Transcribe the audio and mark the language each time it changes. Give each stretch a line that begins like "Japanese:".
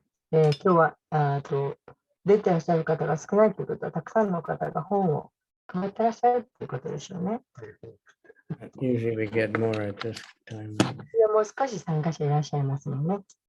Japanese: 今日は出てらっしゃる方が少ないということは、たくさんの方が本を配ってらっしゃるということでしょうね。
English: Usually we get more at this time.
Japanese: もう少し参加者いらっしゃいますもんね。